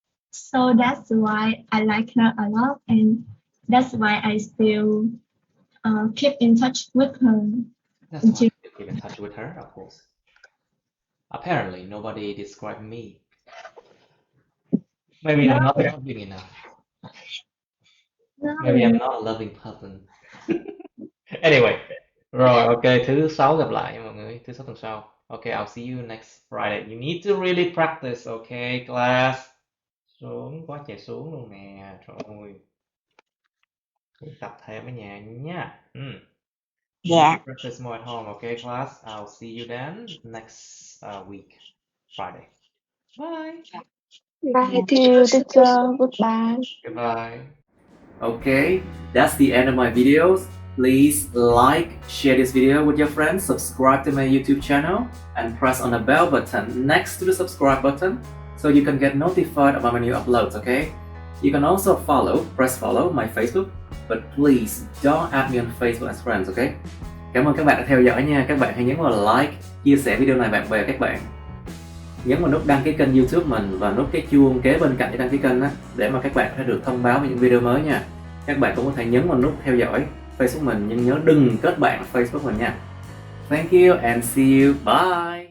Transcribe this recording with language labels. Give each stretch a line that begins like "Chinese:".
English: So that's why I like her a lot, and that's why I still keep in touch with her. that's why you keep in touch with her, of course. Apparently, nobody described me. Maybe I'm not loving enough. Maybe I'm not a loving person.
Vietnamese: Anyway, rồi ok, thứ sáu gặp lại nha mọi người, thứ sáu tuần sau.
English: Okay, I'll see you next Friday. You need to really practice, okay, class.
Vietnamese: Xuống, quá trời xuống luôn nè, trời ơi. Luyện tập thêm ở nhà nha. Dạ.
English: Practice more at home, okay, class. I'll see you then next week, Friday. Bye. Bye to you, teacher. Goodbye. Goodbye. Okay, that's the end of my videos. Please like, share this video with your friends, subscribe to my YouTube channel, and press on the bell button next to the subscribe button so you can get notified about my new uploads, okay? You can also press follow my Facebook, but please don't add me on Facebook as friends, okay?
Vietnamese: Cảm ơn các bạn đã theo dõi nha. Các bạn hãy nhấn vào like, chia sẻ video này bạn bè các bạn. Nhấn vào nút đăng ký kênh YouTube mình và nút cái chuông kế bên cạnh cái đăng ký kênh á, để mà các bạn có thể được thông báo về những video mới nha. Các bạn cũng có thể nhấn vào nút theo dõi Facebook mình, nhưng nhớ đừng kết bạn Facebook mình nha. Thank you and see you. Bye.